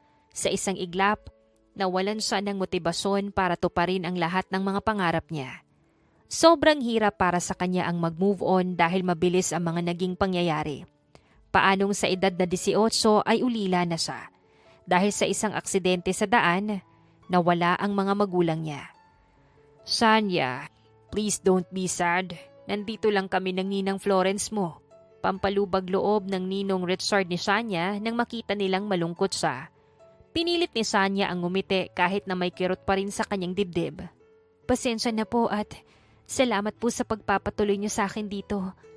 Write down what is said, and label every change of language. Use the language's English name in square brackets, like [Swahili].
[Filipino] Sa isang iglap, nawalan siya ng motibasyon para tuparin ang lahat ng mga pangarap niya. Sobrang hirap para sa kanya ang mag-move on dahil mabilis ang mga naging pangyayari. Paanong sa edad na 18 ay ulila na siya. Dahil sa isang aksidente sa daan, nawala ang mga magulang niya. [English] Sanya, please don't be sad. [Filipino] Nandito lang kami ng ninang Florence mo. Pampalubag loob ng ninong Richard ni Sanya nang makita nilang malungkot siya. Pinilit ni Sanya ang ngumiti kahit na may kirot pa rin sa kanyang dibdib. Pasensya na po at salamat po sa pagpapatuloy niyo sa akin dito.